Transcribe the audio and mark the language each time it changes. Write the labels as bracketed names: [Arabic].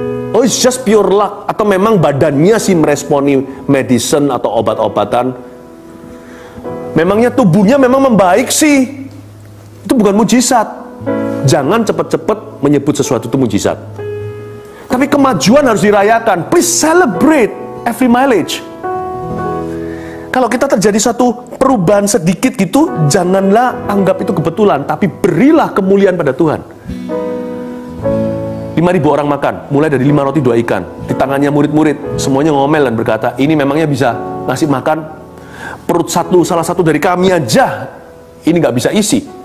[English] Oh, it's just pure luck. [Indonesian] Atau memang badannya sih meresponi medicine atau obat-obatan. Memangnya tubuhnya memang membaik sih. Itu bukan mujizat. Jangan cepat-cepat menyebut sesuatu itu mujizat. Tapi kemajuan harus dirayakan. [English] Please celebrate every mileage. [Indonesian] Kalau kita terjadi satu perubahan sedikit gitu, janganlah anggap itu kebetulan, tapi berilah kemuliaan pada Tuhan. 5.000 orang makan, mulai dari 5 roti 2 ikan. Di tangannya murid-murid, semuanya ngomel dan berkata, ini memangnya bisa ngasih makan perut salah satu dari kami aja, ini gak bisa isi.